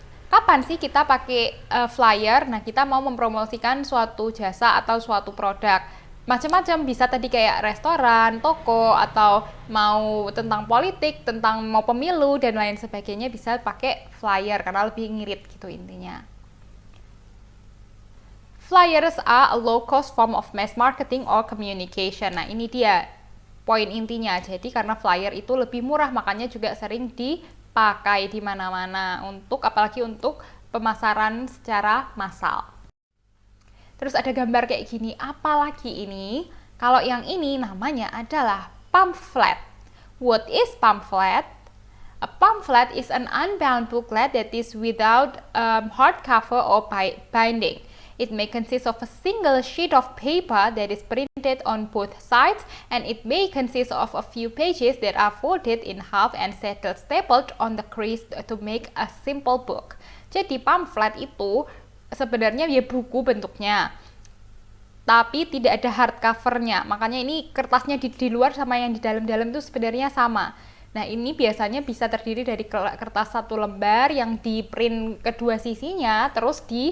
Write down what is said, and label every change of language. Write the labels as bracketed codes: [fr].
[id] Kapan sih kita pakai flyer? Nah, kita mau mempromosikan suatu jasa atau suatu produk. Macam-macam, bisa tadi kayak restoran, toko, atau mau tentang politik, tentang mau pemilu dan lain sebagainya, bisa pakai flyer karena lebih ngirit gitu intinya. [en] Flyers are a low cost form of mass marketing or communication. [id] Nah, ini dia poin intinya. Jadi karena flyer itu lebih murah, makanya juga sering dipakai di mana-mana, apalagi untuk pemasaran secara massal. Terus ada gambar kayak gini, apalagi ini? Kalau yang ini namanya adalah pamphlet. [en] What is pamphlet? A pamphlet is an unbound booklet that is without hardcover or binding. It may consist of a single sheet of paper that is printed on both sides, and it may consist of a few pages that are folded in half and stapled on the crease to make a simple book. [id] Jadi pamphlet itu sebenarnya ya buku bentuknya, tapi tidak ada hardcovernya. Makanya ini kertasnya di luar sama yang di dalam-dalam itu sebenarnya sama. Nah, ini biasanya bisa terdiri dari kertas satu lembar yang di print kedua sisinya, terus